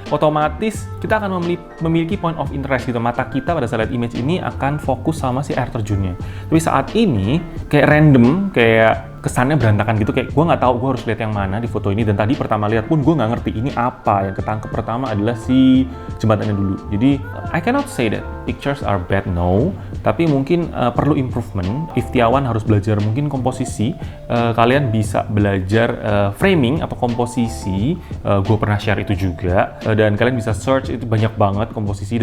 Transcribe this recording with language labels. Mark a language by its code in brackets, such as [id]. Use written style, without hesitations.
[id] Otomatis kita akan memiliki point of interest gitu. Mata kita pada saat lihat image ini akan fokus sama si air terjunnya. Tapi saat ini kayak random, kayak kesannya berantakan gitu, kayak gue nggak tahu gue harus lihat yang mana di foto ini. Dan tadi pertama lihat pun gue nggak ngerti ini apa. Yang ketangkep pertama adalah si jembatannya dulu. [en] Jadi I cannot say that pictures are bad, no. [id] Tapi mungkin perlu improvement. Iftiawan harus belajar mungkin komposisi. Kalian bisa belajar framing atau komposisi. Gue pernah share itu juga. Dan kalian bisa search, itu banyak banget komposisi.